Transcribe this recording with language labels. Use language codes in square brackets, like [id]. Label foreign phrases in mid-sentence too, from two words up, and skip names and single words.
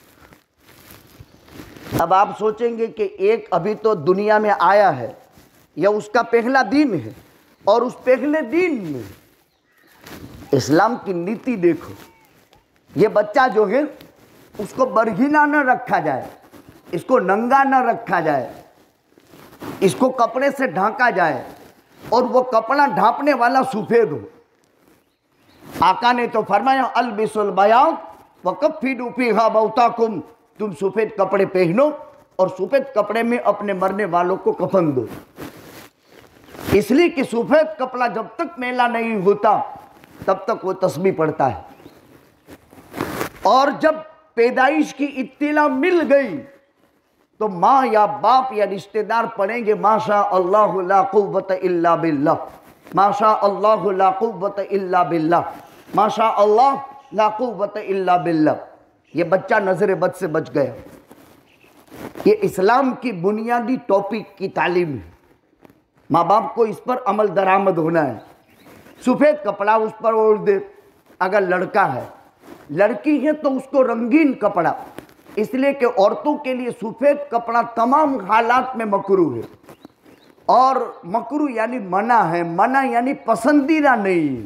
[ur] اب آپ سوچیں گے کہ ایک ابھی تو دنیا میں آیا ہے، یہ اس کا پہلا دن ہے، اور اس پہلے دن میں اسلام کی نیتی دیکھو. یہ بچہ جو ہے اس کو برہنہ نہ رکھا جائے، اس کو ننگا نہ رکھا جائے، اس کو کپڑے سے ڈھانکا جائے، اور وہ کپڑا ڈھانپنے والا سفید ہو. آقا نے تو فرمایا, [ar] البسوا البياض وكفنوا فيها موتاكم, [ur] تم سفید کپڑے پہنو اور سفید کپڑے میں اپنے مرنے والوں کو کفن دو. اس لیے کہ سفید کپڑا جب تک میلا نہیں ہوتا تب تک وہ تسبیح پڑھتا ہے، اور جب پیدائش کی اطلاع مل گئی تو ماں یا باپ یا رشتہ دار پڑھیں گے, [ar] ما شاء الله لا قوة إلا بالله، ما شاء الله لا قوة إلا بالله، ما شاء الله لا قوة إلا بالله. [ur] یہ بچہ نظر بد سے بچ گیا. یہ اسلام کی بنیادی ٹاپک کی تعلیم ہے. ماں باپ کو اس پر عمل درآمد ہونا ہے. سفید کپڑا اس پر اوڑھ دے اگر لڑکا ہے، لڑکی ہے تو اس کو رنگین کپڑا، اس لیے کہ عورتوں کے لیے سفید کپڑا تمام حالات میں مکروہ ہے، اور مکروہ یعنی منع ہے، منع یعنی پسندیدہ نہیں ہے.